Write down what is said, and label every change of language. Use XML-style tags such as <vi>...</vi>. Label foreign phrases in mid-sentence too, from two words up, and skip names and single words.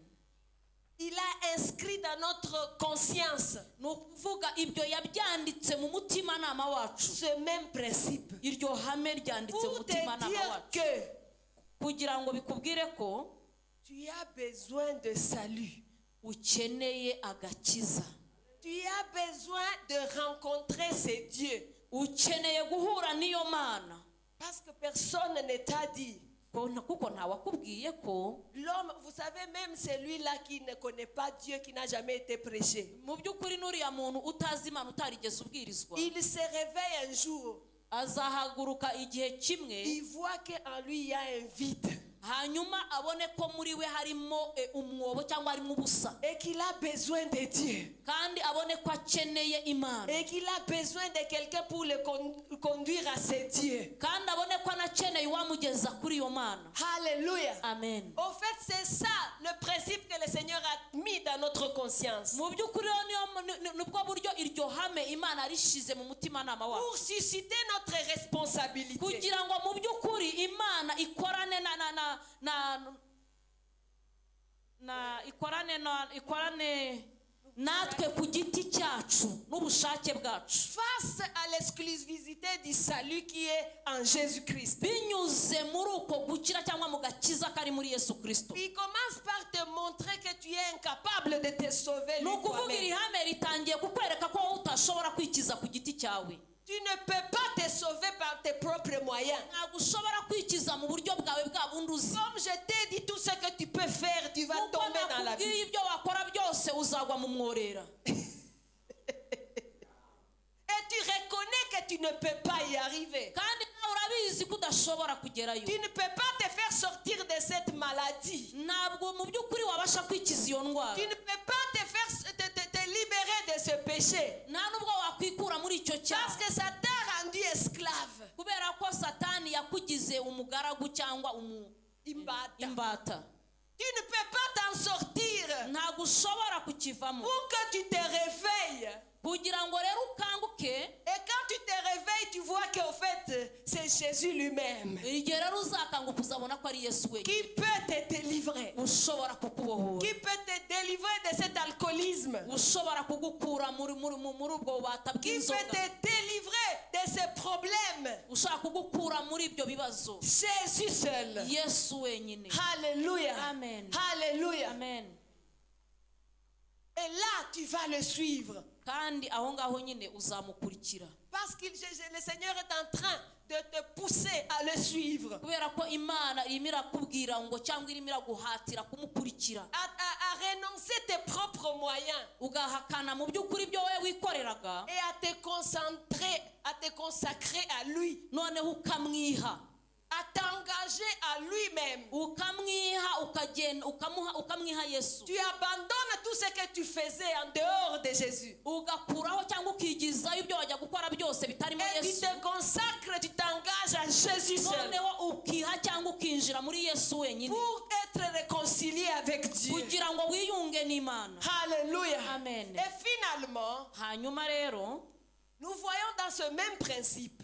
<fr>Il a inscrit dans notre conscience</fr> <rw>ni ukuvuga ibyo yabyanditse mu mutimanama wacu,</rw> <fr>ce même principe.</fr> <rw>iryo hame ryanditse mu</rw> <fr>Pour te</fr> <rw>mutimanama</rw> <fr>dire</fr> <rw>wacu</rw> <fr>que</fr> <rw>kugira ngo bikubwire ko</rw> <fr>tu as besoin de salut.</fr> <rw>ukeneye agakiza,</rw> <fr>Tu as besoin de rencontrer ce Dieu.</fr> <rw>ukeneye guhura n'iyo mana.</rw> <fr>Parce que personne ne t'a dit.</fr> <rw>kuko ntawakubwiye ko</rw> <fr>L'homme, vous savez, même celui-là qui ne connaît pas Dieu, qui n'a jamais été prêché,</fr> <rw>mu by'ukuri n'uriya muntu utazi imana utarigeze ubwirizwa,</rw> <fr>il se réveille un jour,</fr> <rw>azahaguruka igihe kimwe</rw> <fr>il voit qu'en lui il y a un vide</fr> <rw>hanyuma abone ko muri we harimo umwobo cyangwa harimo ubusa,</rw> <fr>et qu'il a besoin de Dieu</fr> <rw>kandi abone ko akeneye imana,</rw> <fr>et qu'il a besoin de quelqu'un pour le conduire à ce Dieu.</fr> <rw>kandi abone ko anakeneye uwamugeza kuri iyo mana.</rw> <fr>Alléluia. Amen. Au fait, c'est ça le principe que le Seigneur a mis dans notre conscience.</fr> <rw>mu by'ukuri nibwo buryo iryo hame imana rishize mu mutimanama wacu,</rw> <fr>Pour susciter notre responsabilité.</fr> <rw>kugira ngo mu by'ukuri imana ikorane ikorane natwe ku giti cyacu n'ubushake bwacu,</rw> <fr>Face à l'exclusivité du salut qui est en Jésus-Christ.</fr> <rw>binyuze muri uko gukira cyangwa mu gakiza kari muri Yesu Kristo.</rw> <fr>Il commence par te montrer que tu es incapable de te sauver</fr> <rw>ni</rw> <fr>lui</fr> <rw>ukuvuga iri</rw> <fr>toi-même.</fr> <rw>hame ritangiye kukwereka ko wowe utashobora kwikiza ku giti cyawe.</rw> <fr>Tu ne peux pas te sauver par tes propres moyens.</fr> <rw>ntabwo ushobora kwikiza mu buryo bwawe bwa bundi uzi.</rw> <fr>Comme je t'ai dit, tout ce que tu peux faire, tu vas</fr> <rw>kuko</rw> <fr>tomber dans la</fr> <rw>nakubwiye</rw> <fr>vie.</fr> <rw>ibyo wakora byose uzagwa mu mworera.</rw> <fr>Et tu reconnais que tu ne peux pas y arriver.</fr> <rw>kandi nawe urabizi ko udashobora kugerayo.</rw> <fr>Tu ne peux pas te faire sortir de cette maladie.</fr> <rw>ntabwo mu by'ukuri wabasha kwikiza iyo ndwara.</rw> <fr>Tu ne peux pas te faire te libérer de ce péché.</fr> <rw>nta nubwo wakwikura muri icyo</rw> <fr>Parce</fr> <rw>cyaha,</rw> <fr>que ça t'a rendu esclave.</fr> <rw>kubera ko satani yakugize umugaragu cyangwa imbata.</rw> <fr>Tu ne peux pas t'en sortir.</fr> <rw>ntabwo ushobora kukivamo.</rw> <fr>Pour que tu te réveilles.</fr> <rw>kugira ngo rero ukanguke,</rw> <fr>Et quand tu te réveilles, tu vois qu'au fait, c'est Jésus lui-même</fr> <rw>igihe rero uzakanguka uzabona ko ari Yesu wenyine</rw> <fr>qui peut te délivrer.</fr> <rw>ushobora kukubohora,</rw> <fr>Qui peut te délivrer de cet alcoolisme.</fr> <rw>ushobora kugukura muri ubwo bubata</rw> <fr>Qui peut</fr> <rw>bw'inzoga,</rw> <fr>te délivrer de ces problèmes.</fr> <rw>ushobora kugukura muri ibyo bibazo.</rw> <fr>Jésus seul.</fr> <rw>Yesu wenyine.</rw> <fr>Alléluia. Amen. Alléluia. Amen. Et là, tu vas le suivre.</fr> <rw>kandi aho ngaho nyine uzamukurikira,</rw> <fr>Parce que le Seigneur est en train de te pousser à le suivre.</fr> <rw>kubera ko imana irimo irakubwira ngo cyangwa irimo iraguhatira kumukurikira,</rw> <fr>À renoncer tes propres moyens.</fr> <rw>ugahakana mu by'ukuri ibyo wowe wikoreraga,</rw> <fr>Et à te consacrer à lui.</fr> <rw>noneho ukamwiha,</rw> <fr>À t'engager à lui-même.</fr> <rw>ukamwiha ukagenda ukamwiha Yesu,</rw> <fr>Tu abandonnes tout ce que tu faisais en dehors de Jésus.</fr> <rw>ugakuraho cyangwa ukigizayo ibyo wajya gukora byose bitarimo</rw> <fr>Et tu</fr> <rw>Yesu,</rw> <fr>te consacres, tu t'engages à Jésus seul.</fr> <rw>noneho ukiha cyangwa ukinjira muri Yesu wenyine</rw> <fr>Pour être réconcilié avec Dieu.</fr> <rw>kugira ngo wiyunge n'Imana.</rw> <fr>Alléluia. Amen. Et finalement,</fr> <rw>hanyuma rero</rw> <fr>nous voyons dans ce même principe</fr>